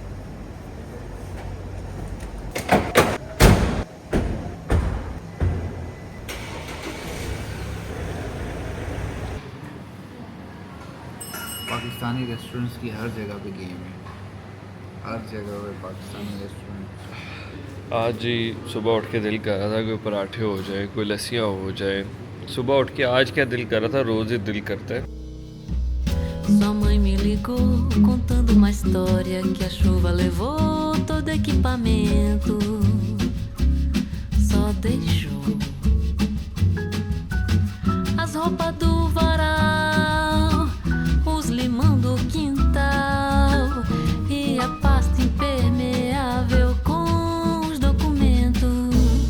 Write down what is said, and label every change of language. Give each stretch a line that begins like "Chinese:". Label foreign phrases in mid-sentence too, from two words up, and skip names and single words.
Hindi: पाकिस्तानी रेस्टोरेंट्स की हर जगह पे गेम है, हर जगह पे पाकिस्तानी रेस्टोरेंट। आज जी सुबह उठ के दिल कर रहा था कोई पराठे हो जाए, कोई लस्सियाँ हो जाए। सुबह उठ के आज क्या दिल कर रहा था, रोज़ ही दिल करता है।
Portuguese: Sua mãe me ligou contando uma história que a chuva levou todo equipamento, só deixou as roupas do varal, os limão do quintal e a pasta impermeável com os documentos.